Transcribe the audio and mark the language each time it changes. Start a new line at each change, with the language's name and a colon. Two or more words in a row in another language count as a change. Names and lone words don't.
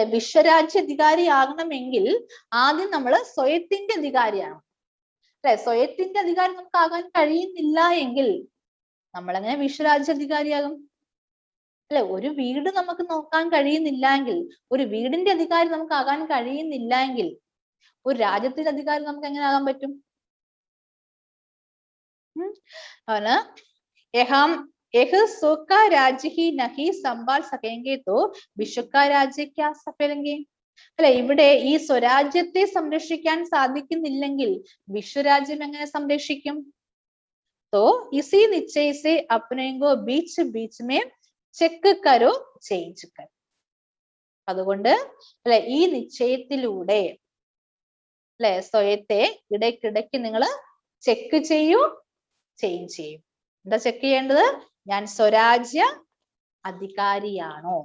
Malayalam: വിശ്വരാജ്യ അധികാരി ആകണമെങ്കിൽ ആദ്യം നമ്മൾ സ്വയത്തിന്റെ അധികാരിയാണ് അല്ലെ. സ്വയത്തിന്റെ അധികാരി നമുക്ക് ആകാൻ കഴിയുന്നില്ല എങ്കിൽ നമ്മൾ എങ്ങനെ വിശ്വരാജ്യ അധികാരിയാകും അല്ലെ. ഒരു വീട് നമുക്ക് നോക്കാൻ കഴിയുന്നില്ല എങ്കിൽ, ഒരു വീടിന്റെ അധികാരി നമുക്ക് ആകാൻ കഴിയുന്നില്ല എങ്കിൽ ഒരു രാജ്യത്തിന്റെ അധികാരി നമുക്ക് എങ്ങനെ ആകാൻ പറ്റും?
Hindi: राज्य ही नहीं संभाल सकेंगे तो विश्व का राज्य क्या सफलेंगे.
Malayalam: അല്ലെ, ഇവിടെ ഈ സ്വരാജ്യത്തെ സംരക്ഷിക്കാൻ സാധിക്കുന്നില്ലെങ്കിൽ വിശ്വരാജ്യം എങ്ങനെ സംരക്ഷിക്കും?
Hindi: तो इसी निश्चय से अपने को बीच बीच में चेक करो चेंज करो.
Malayalam: അതുകൊണ്ട് അല്ലെ ഈ നിശ്ചയത്തിലൂടെ അല്ലെ സ്വയത്തെ ഇടയ്ക്കിടയ്ക്ക് നിങ്ങൾ ചെക്ക് ചെയ്യൂ, ചേഞ്ച് ചെയ്യും. എന്താ ചെക്ക് ചെയ്യേണ്ടത്? ഞാൻ സ്വരാജ്യ അധികാരിയാണോ?